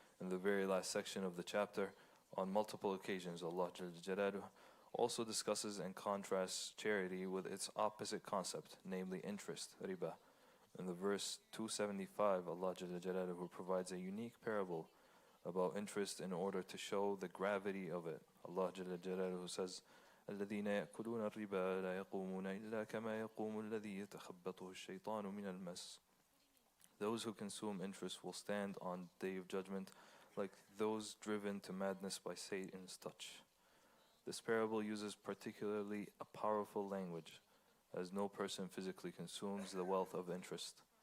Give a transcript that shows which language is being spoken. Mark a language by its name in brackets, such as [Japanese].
[English] In the very last section of the chapter, on multiple occasions, Allah Jalla Jalaluhu also discusses and contrasts charity with its opposite concept, namely interest, riba. In the verse 275, Allah Jalla Jalaluhu provides a unique parable about interest in order to show the gravity of it. Allah Jalla Jalaluhu says, [Arabic] الذين يأكلون الربا لا يقومون إلا كما يقوم الذي يتخبطه الشيطان من المس. [English] Those who consume interest will stand on Day of Judgment like those driven to madness by Satan's touch. This parable uses particularly a powerful language, as no person physically consumes the wealth of interest.